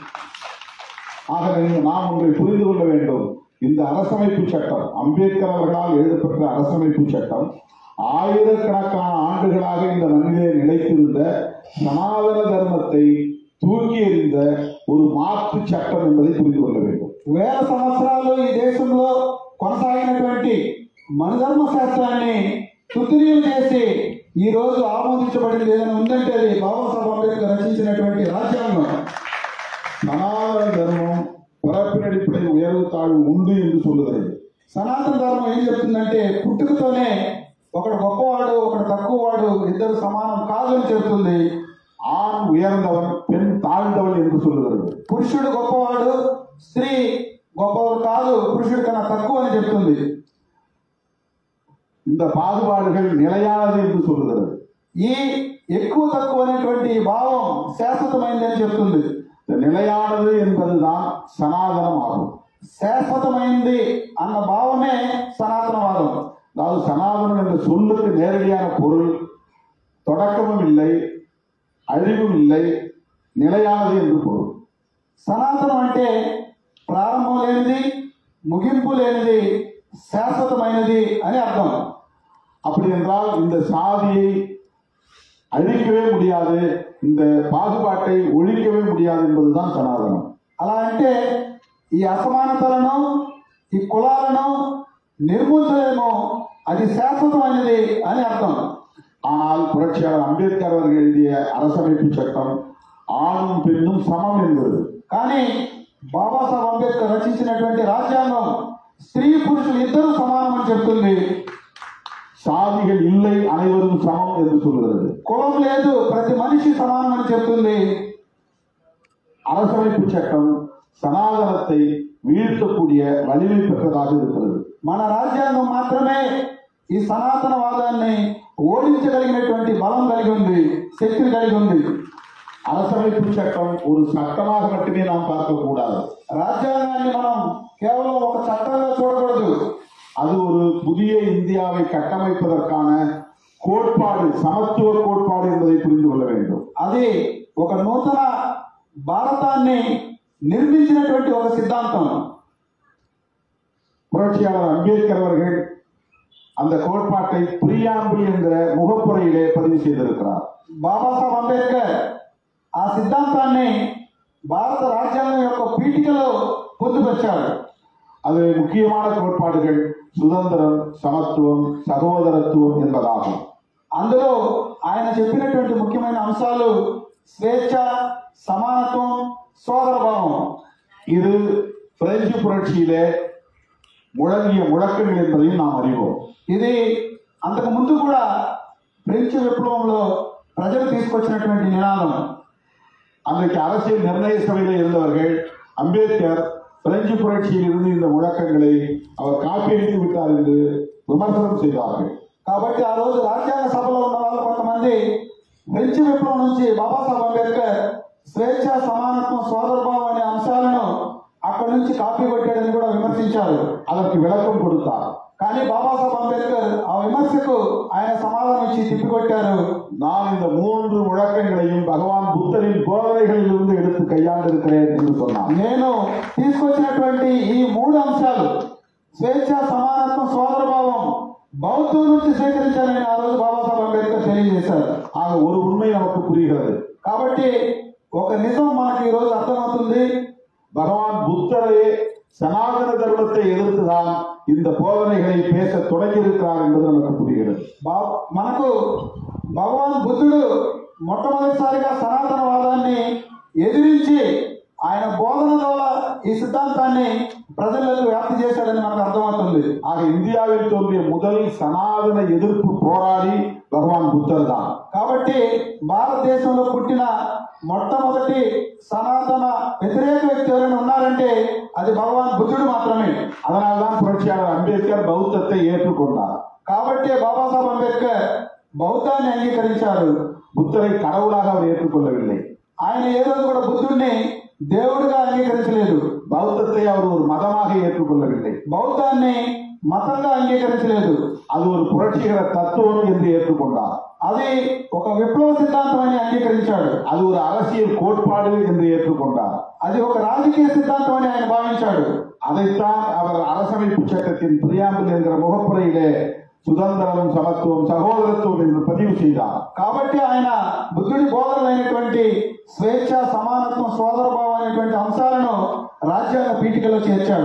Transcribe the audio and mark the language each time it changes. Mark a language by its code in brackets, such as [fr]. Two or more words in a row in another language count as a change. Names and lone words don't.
[ta] ஆகவே நாம் ஒன்றை புரிந்து கொள்ள வேண்டும். இந்த அரசமைப்பு சட்டம், அம்பேத்கர் அவர்களால் எழுதப்பட்ட அரசமைப்பு சட்டம் ஆயிரக்கணக்கான ஆண்டுகளாக இந்த மண்ணிலே நிலைத்திருந்த சனாதன தர்மத்தை தூக்கி எறிந்த ஒரு மாற்று சட்டம் என்பதை புரிந்து கொள்ள வேண்டும். [te] వేల సంవత్సరాలు ఈ దేశంలో కొనసాగినటువంటి మనధర్మ శాస్త్రాన్ని తుత్తిరీలు చేసి ఈ రోజు ఆమోదించబడింది ఏదైనా ఉందంటే అది బాబాసాహెబ్ అంబేద్కర్ రచించినటువంటి రాజ్యాంగం. [ta] சனாதன தர்மம் பிறப்பின் அடிப்படையில் உயர்வு தாழ்வு உண்டு என்று சொல்லுகிறது. [te] సనాతన ధర్మం ఏం చెప్తుందంటే పుట్టుకతోనే ఒకడు గొప్పవాడు ఒకడు తక్కువవాడు ఇద్దరు సమానం కాదు అని చెప్తుంది. [ta] ஆண் உயர்ந்தவன் பெண் தாழ்ந்தவன் என்று சொல்லுகிறது. [te] పురుషుడు గొప్పవాడు స్త్రీ గొప్పవాడు కాదు, పురుషుడి కన్నా తక్కువ అని చెప్తుంది. [ta] இந்த பாகுபாடுகள் நிலையானது என்று சொல்லுகிறது. [te] ఈ ఎక్కువ తక్కువ అనేటువంటి భావం శాశ్వతమైంది అని చెప్తుంది. [ta] நிலையானது என்பதுதான் சனாதனம் ஆகும். [te] శాశ్వతమైంది అన్న భావమే సనాతనవాదం. [ta] அதாவது சனாதனம் என்ற சொல்லுக்கு நேரடியான பொருள் தொடக்கமும் இல்லை, அழிவும் இல்லை, நிலையானது என்று பொருள். [te] సనాతనం అంటే ప్రారంభం లేనిది, ముగింపు లేనిది, శాశ్వతమైనది అని అర్థం. [ta] அப்படி என்றால் இந்த சாதியை அழிக்கவே முடியாது, இந்த பாகுபாட்டை ஒழிக்கவே முடியாது என்பதுதான் சனாதனம். [te] అలా అంటే ఈ అసమానతలను, ఈ కులాలను నిర్మూలించలేమో, అది శాశ్వతమైనది అని అర్థం. [ta] ஆனால் புரட்சியாளர் அம்பேத்கர் அவர்கள் எழுதிய அரசமைப்பு சட்டம் ஆணும் பெண்ணும் சமம் என்பது. [te] కానీ బాబాసాహెబ్ అంబేద్కర్ రచించినటువంటి రాజ్యాంగం స్త్రీ పురుషులు ఇద్దరు సమానం అని చెప్తుంది. [ta] சாதிகள் இல்லை, அனைவரும் சமம் என்று சொல்கிறது. [te] కులం లేదు, ప్రతి మనిషి సమానం అని చెప్తుంది. [ta] அரசமைப்பு சட்டம் சனாதனத்தை வீழ்த்தக்கூடிய வலிமை பெற்றதாக இருக்கிறது. [te] మన రాజ్యాంగం మాత్రమే ఈ సనాతనవాదాన్ని ఓడించగలిగినటువంటి బలం కలిగి ఉంది, శక్తిని కలిగి ఉంది. [ta] அரசமைப்பு சட்டம் ஒரு சட்டமாக மட்டுமே நாம் பார்க்கக்கூடாது. [te] రాజ్యాంగాన్ని మనం కేవలం ఒక చట్టంగా చూడకూడదు. [ta] அது ஒரு புதிய இந்தியாவை கட்டமைப்பதற்கான கோட்பாடு, சமத்துவ கோட்பாடு என்பதை புரிந்து கொள்ள வேண்டும். [te] అది ఒక నూతన భారతాన్ని నిర్మించినటువంటి ఒక సిద్ధాంతం. [ta] புரட்சியாளர் அம்பேத்கர் அவர்கள் அந்த கோட்பாட்டை பிரியாம்பிள் என்ற முகப்புரையிலே பதிவு செய்திருக்கிறார். [te] బాబాసాహెబ్ అంబేద్కర్ ఆ సిద్ధాంతాన్ని భారత రాజ్యాంగం యొక్క పీఠికలో పొందుపరిచారు. [ta] அது முக்கியமான கோட்பாடுகள் சுதந்திரம், சமத்துவம், சகோதரத்துவம் என்பதாகும். [te] అందులో ఆయన చెప్పినటువంటి ముఖ్యమైన అంశాలు స్వేచ్ఛ, సమానత్వం, సోదరభావం. [ta] இது பிரெஞ்சு புரட்சியிலே முழங்கிய முழக்கங்கள் என்பதையும் நாம் அறிவோம். [te] ఇది అంతకు ముందు కూడా ఫ్రెంచ్ విప్లవంలో ప్రజలు తీసుకొచ్చినటువంటి నినాదం. [ta] அன்றைக்கு அரசியல் நிர்ணய சபையில் இருந்தவர்கள் அம்பேத்கர் பிரெஞ்சு புரட்சியில் இருந்து இந்த முழக்கங்களை அவர் காப்பியடித்து விட்டார் என்று விமர்சனம் செய்தார்கள். [te] కాబట్టి ఆ రోజు రాజ్యాంగ సభలో ఉన్న వాళ్ళు కొంతమంది ఫ్రెంచ్ విప్లవం నుంచి బాబాసాహెబ్ అంబేద్కర్ స్వేచ్ఛ, సమానత్వం, సోదరభావం అనే అంశాలను అక్కడి నుంచి కాపీ కొట్టాడని కూడా విమర్శించారు. [ta] அதற்கு விளக்கம் கொடுத்தார். [te] కానీ బాబాసాహెబ్ అంబేద్కర్ ఆ విమర్శకు ఆయన సమాధానం ఇచ్చి తిప్పికొట్టారు. [ta] நான் இந்த 3 முழக்கங்களையும் பகவான் புத்தரின் போதனைகளில் இருந்து எடுத்து கையாண்டிருக்கிறேன் என்று சொன்னார். [te] నేను తీసుకొచ్చినటువంటి ఈ 3 అంశాలు స్వేచ్ఛ, సమానత్వం, సోదరభావం బౌద్ధం నుంచి స్వీకరించాలని ఆ రోజు బాబాసాహెబ్ అంబేద్కర్ తెలియజేశారు. [ta] ஆக ஒரு உண்மை நமக்கு புரிகிறது. [te] కాబట్టి ఒక నిజం మనకి ఈ రోజు అర్థమవుతుంది. [ta] பகவான் புத்தரே சனாதன தர்மத்தை எதிர்த்துதான் இந்த போதனைகளை பேச தொடங்கியிருக்கிறார் என்பது நமக்கு புரிகிறது. [te] మనకు భగవాన్ బుద్ధుడు మొట్టమొదటిసారిగా సనాతనవాదాన్ని ఎదిరించి ఆయన బోధన ద్వారా ఈ సిద్ధాంతాన్ని ప్రజలకు వ్యాప్తి చేశాడని మనకు అర్థమవుతుంది. [ta] ஆக இந்தியாவில் தோன்றிய முதல் சனாதன எதிர்ப்பு போராடி பகவான் புத்தர் தான். [te] కాబట్టి భారతదేశంలో పుట్టిన మొట్టమొదటి సనాతన వ్యతిరేక వ్యక్తి ఎవరైనా ఉన్నారంటే అది భగవాన్ బుద్ధుడు మాత్రమే. [ta] அதனால்தான் புரட்சியாளர் அம்பேத்கர் பௌத்தத்தை ஏற்றுக்கொண்டார். [te] కాబట్టి బాబాసాహెబ్ అంబేద్కర్ బౌద్ధాన్ని అంగీకరించారు. [ta] புத்தரை கடவுளாக அவர் ஏற்றுக்கொள்ளவில்லை. [te] ఆయన ఏ రోజు కూడా బుద్ధుడిని దేవుడిగా అంగీకరించలేదు. [ta] பௌத்தத்தை அவர் ஒரு மதமாக ஏற்றுக்கொள்ளவில்லை. [te] బౌద్ధాన్ని మతంగా అంగీకరించలేదు. [ta] அது ஒரு புரட்சிகர தத்துவம் என்று ஏற்றுக்கொண்டார். [te] అది ఒక విప్లవ సిద్ధాంతం అని అంగీకరించాడు. [ta] அது ஒரு அரசியல் கோட்பாடு என்று ஏற்றுக்கொண்டார். [te] అది ఒక రాజకీయ సిద్ధాంతం అని ఆయన భావించాడు. [ta] அதைத்தான் அவர் அரசமைப்பு சட்டத்தின் பிரியாம்பிள் என்கிற முகப்புரையிலே சுதந்திரம், சமத்துவம், சகோதரத்துவம் என்று பதிவு செய்தார். [te] కాబట్టి ఆయన బుద్ధుడి బోధనలైనటువంటి స్వేచ్ఛ, సమానత్వం, సోదరభావం అనేటువంటి అంశాలను రాజ్యాంగ పీఠికలో చేర్చాడు.